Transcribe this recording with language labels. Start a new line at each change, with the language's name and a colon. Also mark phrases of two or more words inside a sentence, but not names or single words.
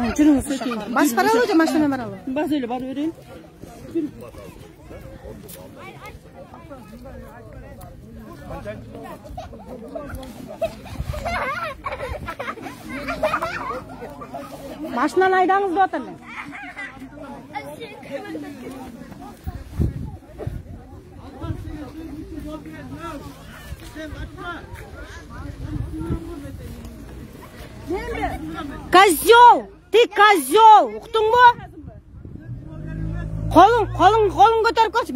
Kyrgyz: Басып баралы же машина менен баралы? Бас эле барып берейин. Машинаны айдаңыз деп атам мен. Козел!
Russian: Ты козел!
Kazakh: Уқтың ба? Қолың көтеріп көрші.